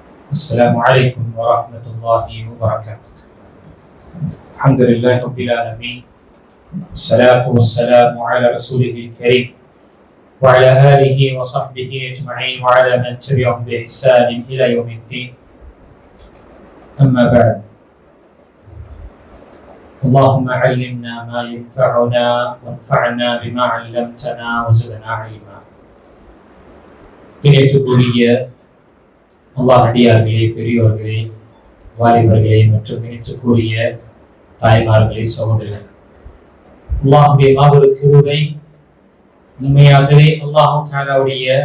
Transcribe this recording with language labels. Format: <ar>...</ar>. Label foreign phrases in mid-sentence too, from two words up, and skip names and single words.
<ar>السلام عليكم ورحمة الله وبركاته. الحمد لله رب العالمين، الصلاة والسلام على رسوله الكريم وعلى آله وصحبه أجمعين وعلى من تبعهم بإحسان إلى يوم الدين. أما بعد، اللهم علمنا ما ينفعنا وانفعنا بما علمتنا وزدنا علما.</ar> <ta>இணைத்துக்குரிய அல்லாஹ் அடியார்களே, பெரியோர்களே, வாலிபர்களே மற்றும் இணைத்துக்குரிய தாய்மார்களே, சகோதரர்கள், அல்லாஹ்வுடைய மாபெரும் கிருபை, உண்மையாகவே அல்லாஹ் தஆலாவுடைய</ta>